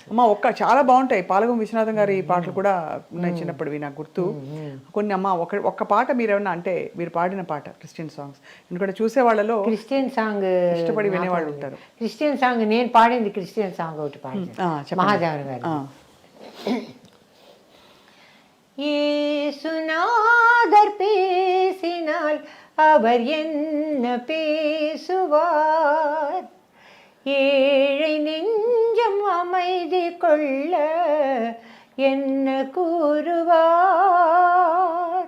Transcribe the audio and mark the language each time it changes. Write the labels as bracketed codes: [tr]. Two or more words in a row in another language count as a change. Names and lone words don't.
[te] అమ్మ చాలా బాగుంటాయి. పాలగం విశ్వనాథం గారి పాటలు కూడా ఉన్నాయి చిన్నప్పటివి నాకు గుర్తు కొన్ని. అమ్మ ఒక్క పాట మీరేమన్నా అంటే మీరు పాడిన పాట [en] Christian songs, [te] ఎందుకంటే చూసే వాళ్ళలో [en] Christian song [te] ఇష్టపడి వినేవాళ్ళు ఉంటారు. [en] Christian song [te] నేను పాడింది [en] Christian song [te] ఒకటి పాడాను, మహాదేవన్ గారు. [ta] இயேசுநாதர் பேசினால் அவர் என்ன பேசுவார், ஏழை நெஞ்சம் அமைதி கொள்ள என்ன கூறுவார்.